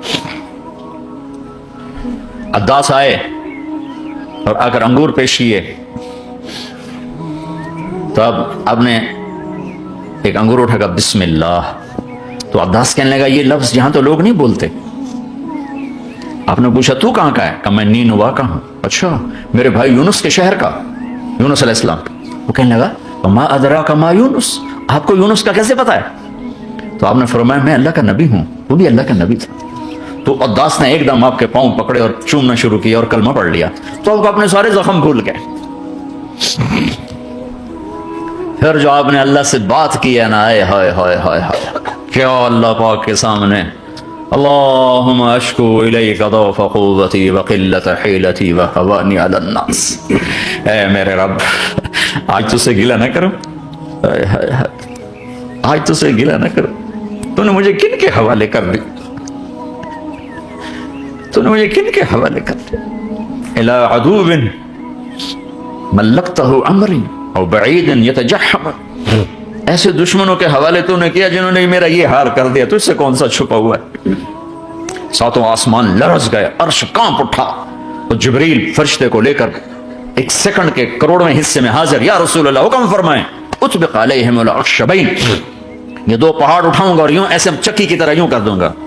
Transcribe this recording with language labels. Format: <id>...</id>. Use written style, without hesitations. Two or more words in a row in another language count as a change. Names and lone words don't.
<ur>عداس آئے اور آ کر انگور پیش کیے تو اب نے ایک انگور اٹھا کر</ur> <ar>بسم اللہ،</ar> <ur>تو عداس کہنے لگا یہ لفظ یہاں تو لوگ نہیں بولتے۔ آپ نے پوچھا تو کہاں کا ہے؟ کہ میں نینوا کا ہوں۔ اچھا میرے بھائی یونس کے شہر کا، یونس</ur> <ar>علیہ السلام۔</ar> <ur>وہ کہنے لگا</ur> <ar>ما ادراک ما یونس،</ar> <ur>آپ کو یونس کا کیسے پتا ہے؟ تو آپ نے فرمایا میں اللہ کا نبی ہوں، وہ بھی اللہ کا نبی تھا۔ تو عداس نے ایک دم آپ کے پاؤں پکڑے اور چومنا شروع کیا اور کلمہ پڑھ لیا، تو آپ اپنے سارے زخم بھول گئے۔ پھر جو آپ نے اللہ سے بات کی ہے نا، ہائے ہائے ہائے ہائے ہائے، کیا اللہ پاک کے سامنے</ur> <ar>اللہم اشکو الیک ضعف قوتی وقلت حیلتی وہوانی علی الناس،</ar> <ur>اے میرے رب آج تو سے گلہ نہ کرو، آج تو سے گلہ نہ کرو، تو نے مجھے کن کے حوالے کر دی، تو نے مجھے کن کے حوالے کر دی،</ur> <ar>الی عدو ملکتہ عمری او بعید یتجحم،</ar> <ur>ایسے دشمنوں کے حوالے تو نے کیا جنہوں نے میرا یہ حال کر دیا، تو اس سے کون سا چھپا ہوا ہے۔ ساتوں آسمان لرز گئے، عرش کانپ اٹھا، تو جبریل فرشتے کو لے کر ایک سیکنڈ کے کروڑویں حصے میں حاضر،</ur> <ar>یا رسول اللہ</ar> <ur>حکم فرمائیں</ur> <ar>اطبق علیہم الاخشبین،</ar> <ur>یہ دو پہاڑ اٹھاؤں گا اور یوں ایسے چکی کی طرح یوں کر دوں گا۔</ur>